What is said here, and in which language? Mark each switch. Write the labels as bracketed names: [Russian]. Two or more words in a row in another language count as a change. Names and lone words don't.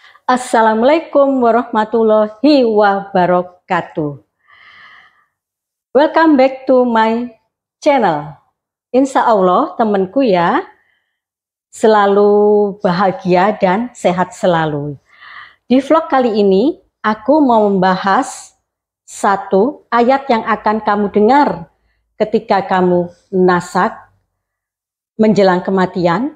[Arabic] السلام عليكم ورحمة الله وبركاته. [English] Welcome back to my channel. [Arabic] إن شاء الله [Indonesian] temanku ya, selalu bahagia dan sehat selalu. Di vlog kali ini aku mau membahas satu ayat yang akan kamu dengar ketika kamu nasak menjelang kematian.